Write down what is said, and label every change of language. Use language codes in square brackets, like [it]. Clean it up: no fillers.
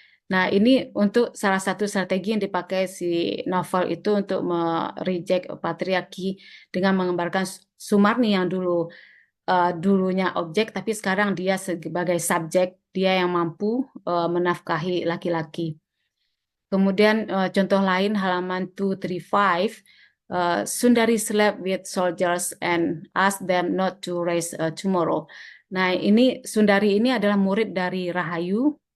[id] Nah, ini untuk salah satu strategi yang dipakai si novel itu untuk mereject patriarki dengan menggambarkan Sumarni yang dulunya objek, tapi sekarang dia sebagai subjek, dia yang mampu menafkahi laki-laki. Kemudian contoh lain halaman 235, [en] Sundari slept with soldiers and asked them not to raise tomorrow. [id] Nah, ini Sundari ini adalah murid dari Rahayu.